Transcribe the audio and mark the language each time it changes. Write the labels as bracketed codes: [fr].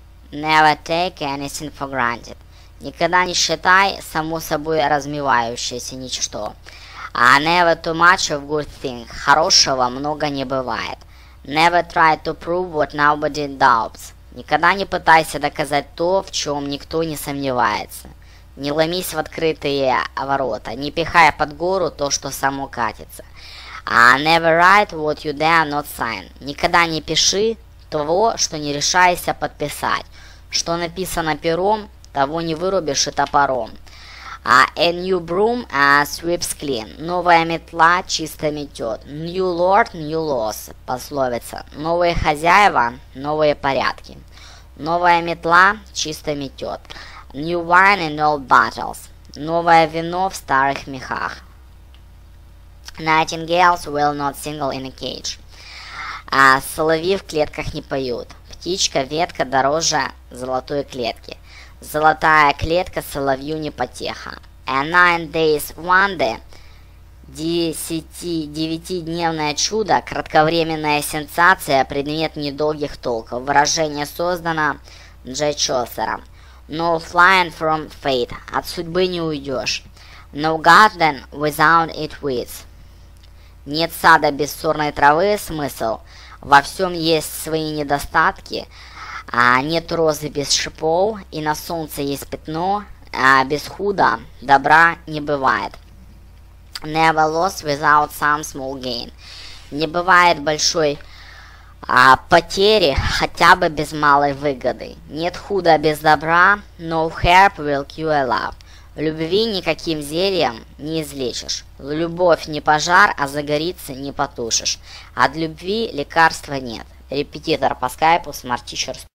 [en] Never take anything for granted. [ru] Никогда не считай само собой размывающееся ничто. [en] Never too much of good thing. [ru] Хорошего много не бывает. [en] Never try to prove what nobody doubts. [ru] Никогда не пытайся доказать то, в чем никто не сомневается. Не ломись в открытые ворота, не пихай под гору то, что само катится. [en] Never write what you dare not sign. [ru] Никогда не пиши того, что не решайся подписать. Что написано пером, того не вырубишь и топором. [en] A new broom sweeps clean. [ru] Новая метла чисто метет. [en] New lord, new laws. [ru] Пословица. Новые хозяева, новые порядки. Новая метла чисто метет. [en] New wine in old bottles. [ru] Новое вино в старых мехах. [en] Nightingales will not sing in a cage. [ru] Соловьи в клетках не поют. Птичка, ветка дороже золотой клетки. Золотая клетка соловью не потеха. [en] A 9 days wonder, [ru] 9-дневное чудо, кратковременная сенсация, предмет недолгих толков. Выражение создано Джей Чосером. [en] No flying from fate, [ru] от судьбы не уйдешь. [en] No garden without its weeds. [ru] Нет сада без сорной травы, смысл. Во всем есть свои недостатки. Нет розы без шипов, и на солнце есть пятно, без худа добра не бывает. [en] Never loss without some small gain. [ru] Не бывает большой потери, хотя бы без малой выгоды. Нет худа без добра, [en] no herb will cure love. [ru] Любви никаким зельем не излечишь. Любовь не пожар, а загорится не потушишь. От любви лекарства нет. Репетитор по скайпу Smart Teacher.